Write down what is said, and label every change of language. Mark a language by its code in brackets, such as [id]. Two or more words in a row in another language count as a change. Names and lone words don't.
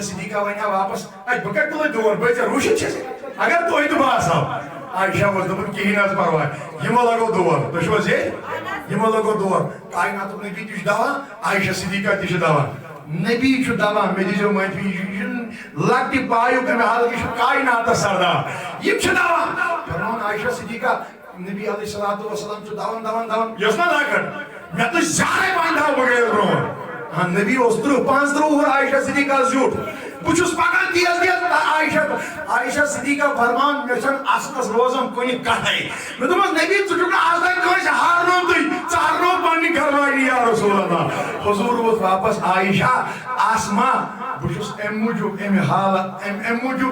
[ks] صدیقہ وَنہِ ہا واپس اَتہِ بہٕ کَتہِ تُلے دور بہٕ ژےٚ روٗشِتھ چھَس اگر تُہۍ تہٕ بہٕ آسہٕ ہاو عائشہ اوس دوٚپُن کِہیٖنۍ حظ پرواے یِمو لگو دور تُہۍ چھِو حظ ییٚتہِ یِمو لگو دور کائناتُک نبی تہِ چھُ دوا عائشہ صدیقہ تہِ چھُ دوا نبی چھُ دوا مےٚ دیٖزیو معٲفی یہِ چھُنہٕ لۄکٹہِ پایُک اَمہِ حالہٕ یہِ چھُ کائناتس سردار یِم چھِ دوا فرماوُن عائشہ صدیقہ نبی [ar] علیہ الصلوۃ والسلام [ks] چھُ دون یہِ اوس نا لۄکٕٹ مےٚ تُج زیادے پہن دوا بہٕ گٔیس برٛونٛہہ نبی اوس 35 وُہُر عائشہ صدیقہ زیُٹھ بہٕ چھُس پکان تیز عائشہ صدیقہ فرمان مےٚ چھنہٕ اصلس روزان کُنہِ کتھے مےٚ دوٚپمس نبی ژٕ چھُکھ نہٕ آز تام کٲنٛسہِ ہارنومتُے ژٕ ہارنووُکھ پننہِ گھروالی [ar] یا رسول اللہ [ks] حضوٗر ووت واپس عائشہ آسما بہٕ چھُس اَمہِ موٗجوٗب اَمہِ حالت اَمہِ موٗجوٗب